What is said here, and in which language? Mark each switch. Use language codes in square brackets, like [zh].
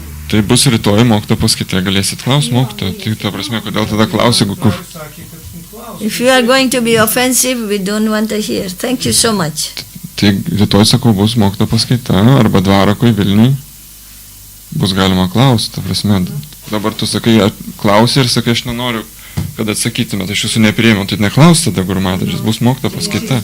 [lt] Tai bus rytoj mokytojo paskaita, galėsit klausti mokytojo. Tai ta prasme, kodėl tada klausi, kur? [en] If you are going to be offensive, we don't want to hear. Thank you so much. [lt] Tai rytoj, sakau, bus mokytojo paskaita, arba Dvarakoj Vilniui. Bus galima klausti, ta prasme. Dabar tu sakai, klausi ir sakai, aš nenoriu, kad atsakytumėt, aš jūsų nepriėmiau, tai neklausti tada Guru matadžis, bus mokytojo paskaita.